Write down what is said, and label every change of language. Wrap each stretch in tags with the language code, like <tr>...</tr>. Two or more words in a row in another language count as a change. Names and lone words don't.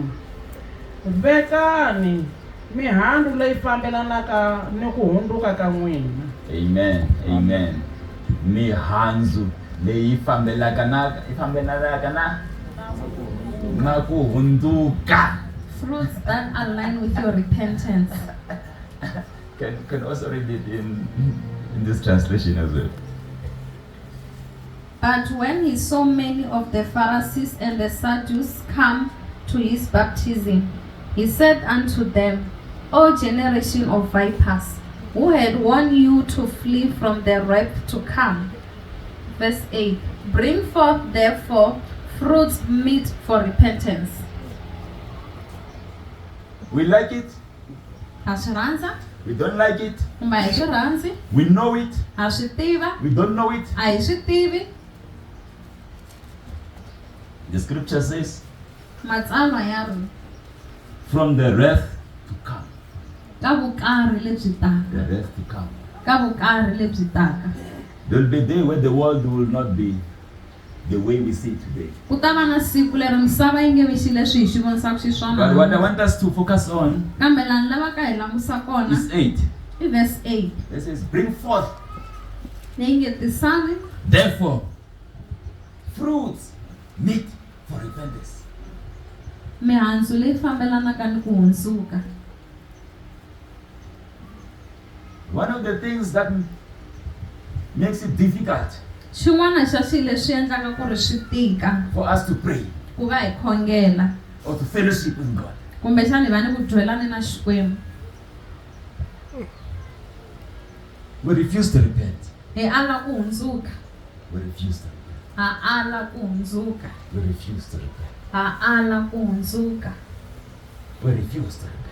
<ts>Vekani mihandzu leyi fambelanaka ni ku hundzuka ka n'wina. Amen. Amen. Mihandzu leyi fambelaka na ku hunduka.</ts> <en>Fruits that align with your repentance. Can also read it in this translation as well. But when he saw many of the Pharisees and the Sadducees come to his baptism, he said unto them, O generation of vipers, who had warned you to flee from the wrath to come? Verse 8. Bring forth therefore fruits meet for repentance. We like it.</en> <ts>Ha swi rhandza?</ts> <en>We don't like it.</en> <ts>Kumbe a hi swi rhandzi?</ts> <en>We know it.</en> <ts>Ha swi tiva?</ts> <en>We don't know it.</en> <ts>A hi swi tivi?</ts> <en>The scripture says,</en> <ts>Matsalwa ya ri</ts> <en>from the wrath to come.</en> <ts>ka vukarhi lebyi taka.</ts> <en>The wrath to come.</en> <ts>Ka vukarhi lebyi taka.</ts> <en>There will be a day where the world will not be the way we see it today.</en> <ts>Ku ta va na siku leri misava yi nge vi xi leswi hi xi vonisaka xiswona.</ts> <en>But what I want us to focus on</en> <ts>Kambe laha ni lavaka hi langusa kona</ts> <en>is 8.</en> <ts>i verse 8.</ts> <en>It says, bring forth,</en> <ts>Leyi nge tisani</ts> <en>therefore, fruits meet for repentance.</en> <ts>mihandzu leyi fambelanaka ni ku hundzuka.</ts> <en>One of the things that makes it difficult</en> <ts>Xin'wana xa swilo leswi endlaka ku ri swi tika</ts> <en>for us to pray</en> <ts>ku va hi khongela</ts> <en>or to fellowship with God</en> <ts>kumbe xana hi va ni ku dwelani na Xikwembu.</ts> <en>we refuse to repent.</en> <ts>Hi ala ku hundzuka.</ts> <en>We refuse to repent.</en> <ts>Ha ala ku hundzuka.</ts> <en>We refuse to repent.</en> <ts>Ha ala ku hundzuka.</ts> <en>We refuse to repent.</en>